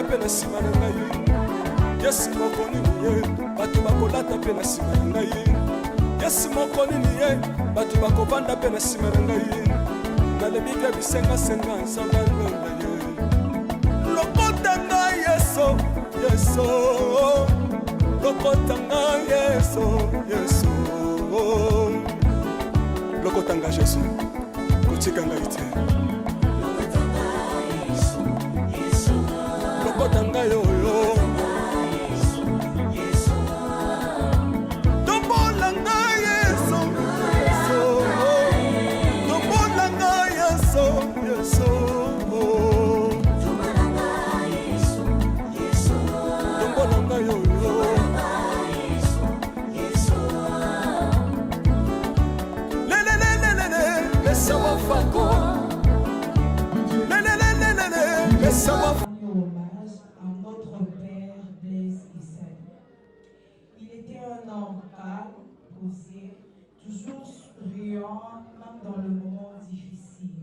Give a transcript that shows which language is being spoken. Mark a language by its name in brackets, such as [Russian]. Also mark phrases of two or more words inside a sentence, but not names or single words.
[Lingala] pe na sima na ngai Yesu moko nini ye Batu bakolata pe na sima na ngai Yesu moko nini ye Batu bakovanda pe na sima na ngai Nale bibi ya bisenga senga sanga lolo Lokota nga yeso yeso Lokotanga yeso yeso Lokotanga Jésus Kotikanga ite Lokotanga yoyo Tombolanga yeso yeso Tombolanga yeso yeso Tombolanga yoyo [French] Hommage à notre père Blaise Issel. Il était un homme calme, posé, toujours souriant, même dans le moment difficile.